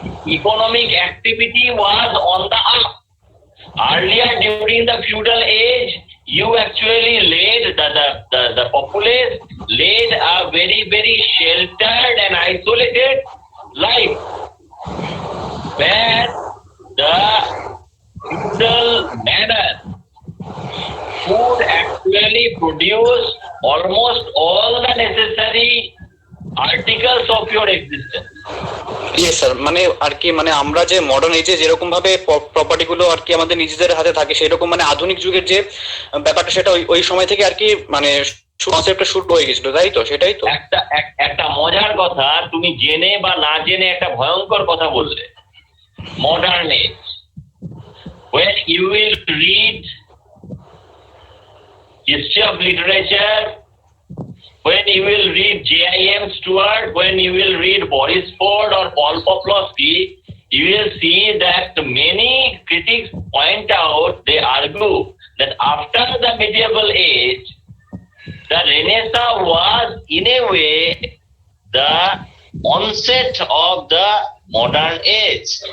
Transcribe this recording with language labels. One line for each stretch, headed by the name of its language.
English: Economic activity was on the up. Earlier, during the feudal age, you actually led the populace led a very, very sheltered and isolated life, where the feudal manor could actually produce almost all the necessary articles of your existence.
Bangla: Yes sir, মানে আর কি মানে আমরা যে modern এজে যেরকম ভাবে property গুলো আর কি আমাদের নিজেদের হাতে থাকে, সেরকম মানে আধুনিক যুগের যে ব্যাপারটা সেটা ওই সময় থেকে আর কি মানে কনসেপ্টটা শুরু হয়ে গেছিল, তাই তো? সেটাই তো একটা মজার কথা, তুমি জেনে বা না জেনে একটা ভয়ঙ্কর কথা বললে।
English: Modern age, when you will read history of literature, when you will read J.I.M. Stewart, when you will read Boris Ford or Paul Poplowski, you will see that many critics point out, they argue that after the medieval age, the Renaissance was in a way the onset of the modern age.